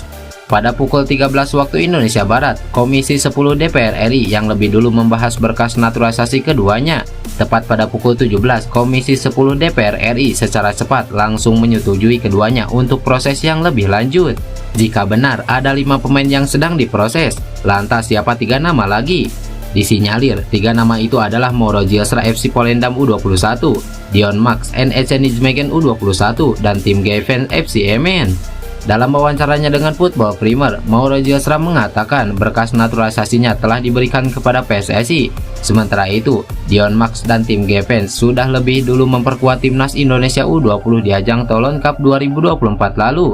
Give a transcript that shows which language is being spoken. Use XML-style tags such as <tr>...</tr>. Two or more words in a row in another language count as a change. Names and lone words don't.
<id>Pada pukul 13 waktu Indonesia Barat, Komisi 10 DPR RI yang lebih dulu membahas berkas naturalisasi keduanya. Tepat pada pukul 17, Komisi 10 DPR RI secara cepat langsung menyetujui keduanya untuk proses yang lebih lanjut. Jika benar ada 5 pemain yang sedang diproses, lantas siapa 3 nama lagi? Disinyalir 3 nama itu adalah Mauro Gilsra FC Volendam U21, Dion Max NEC Nijmegen U21, dan Tim Geven FC Emmen. Dalam wawancaranya dengan Football Premier, Mauro Gilsra mengatakan berkas naturalisasinya telah diberikan kepada PSSI. Sementara itu, Dion Max dan Tim Geven sudah lebih dulu memperkuat timnas Indonesia U20 di ajang Toulon Cup 2024 lalu.</id>